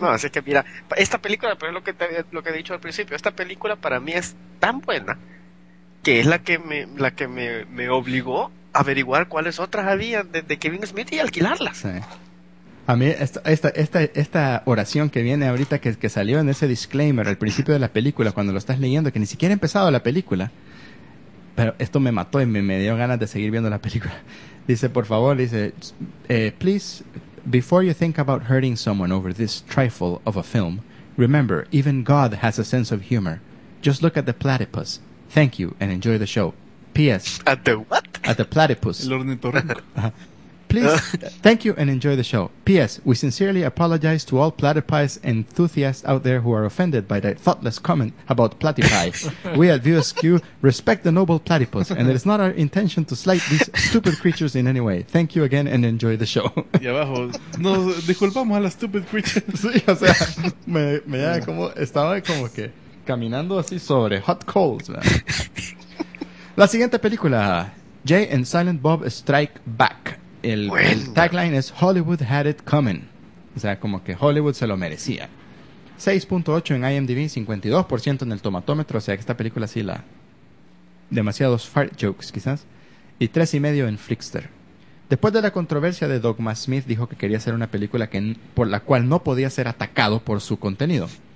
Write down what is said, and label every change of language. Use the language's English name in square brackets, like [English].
[Spanish] No, así que mira, esta película, pero es lo que he dicho al principio, esta película para mí es tan buena que es la que me obligó a averiguar cuáles otras habían de Kevin Smith y alquilarlas. Sí. A mí esta oración que viene ahorita que salió en ese disclaimer al principio de la película, cuando lo estás leyendo, que ni siquiera ha empezado la película. Pero esto me mató y me dio ganas de seguir viendo la película. Dice, por favor, dice, [English] please, before you think about hurting someone over this trifle of a film, remember, even God has a sense of humor. Just look at the platypus. Thank you and enjoy the show. P.S. At the what? at the platypus. [Spanish] El ornitorrinco. [English] Please, thank you and enjoy the show. P.S. We sincerely apologize to all platypies enthusiasts out there who are offended by that thoughtless comment about platypi. We at VSQ respect the noble platypus, and it is not our intention to slight these stupid creatures in any way. Thank you again and enjoy the show. [Spanish] Y abajo, nos disculpamos a las [English] stupid creatures. [Spanish] Sí, o sea, me llama como, estaba como que caminando así sobre [English] hot coals. Man. [Spanish] La siguiente película, Jay and Silent Bob Strike Back. El tagline es [English] Hollywood had it coming. [Spanish] O sea, como que Hollywood se lo merecía. 6.8 en IMDb, 52% en el tomatómetro. O sea, que esta película sí la... Demasiados fart jokes, quizás. Y 3.5 en Flixster. Después de la controversia de Dogma, Smith dijo que quería hacer una película que, por la cual no podía ser atacado por su contenido.